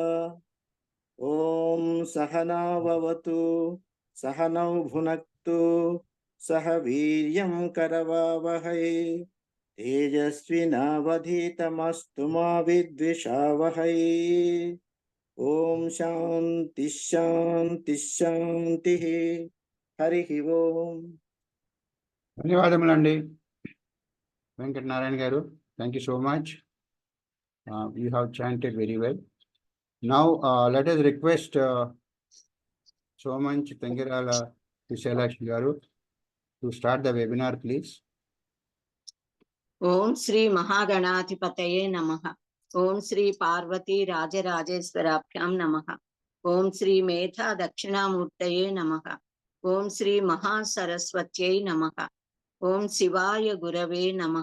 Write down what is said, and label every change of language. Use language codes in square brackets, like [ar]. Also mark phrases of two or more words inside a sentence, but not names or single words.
[sa] ॐ सहना भवतु सहनौ भुनक्तु सह वीर्यं करवावहै तेजस्विनावधीतमस्तु मा विद्विषावहै। ॐ शान्ति शान्ति शान्तिः। हरिः ओम्। [te] ధన్యవాదములండి వెంకట నారాయణ గారు. [en] Thank you so much. You have chanted very well. Now let us request Somanch Tangirala Visalakshi garu to start the webinar, please. [sa] ఓం శ్రీ మహాగణాధిపతయే నమః. ఓం శ్రీ పార్వతీ రాజరాజేశ్వరాభ్యాం నమః. ఓం శ్రీ మేధా దక్షిణామూర్తయే నమః. ఓం శ్రీ మహాసరస్వత్యై నమః. ఓం శివాయ గురవే నమః.